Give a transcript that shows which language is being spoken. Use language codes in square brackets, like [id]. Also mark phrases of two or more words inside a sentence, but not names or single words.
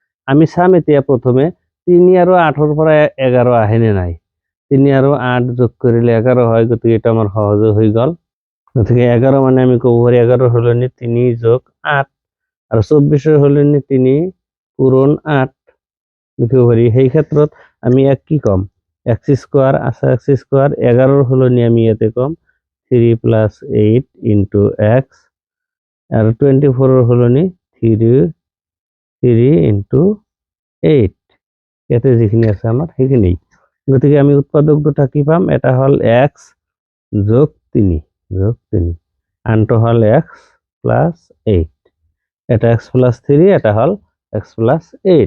[as] আমি চাম এতিয়া প্ৰথমে 3 আৰু 8ৰ পৰা 11 আহেনে নাই। 3 আৰু 8 যোগ কৰিলে 11 হয়, গতিকে এটা আমাৰ সহজে হৈ গ'ল। গতিকে 11 মানে আমি ক'ব পাৰি 11 সলনি 3 যোগ 8 আৰু 24 সলনি 3 পূৰণ 8 লিখিব পাৰি। সেই ক্ষেত্ৰত আমি এক কি কম, x স্কোয়ার আছে, x স্কোয়ার 11 সলনি আমি ইয়াতে কম 3 + 8 × x আৰু 24 সলনি 3 × 8 ইয়াতে যিখিনি আছে আমাৰ সেইখিনি। গতিকে আমি উৎপাদক দুটা কি পাম, এটা হল x যোগ 3 আনটো হল x + 8, এটা x + 3, এটা হল x + 8।